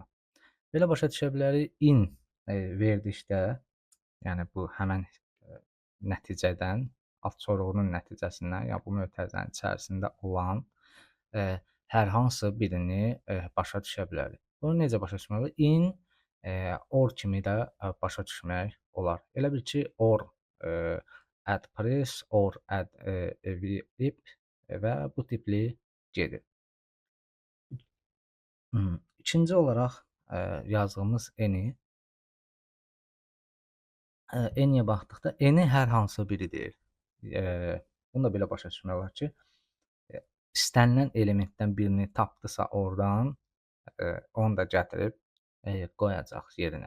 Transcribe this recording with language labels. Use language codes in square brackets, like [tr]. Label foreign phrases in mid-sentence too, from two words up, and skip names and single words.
[az] Belə başa düşə bilərik, in verdikdə, yəni bu həmən nəticədən, alt sorğunun nəticəsindən, yəni bu mötərizənin içərisində olan hər hansı birini başa düşə bilərik. Bunu necə başa düşmək olar? [en] In or [az] kimi də başa düşmək olar. Elə bil ki, [en] or add press, or add vip [az] və bu tipli gedir. İkinci olaraq yazdığımız any-yə baxdıqda any hər hansı biridir. Bunu da belə başa düşmək olar ki, istənilən elementdən birini tapdısa oradan onu da gətirib qoyacaq yerinə.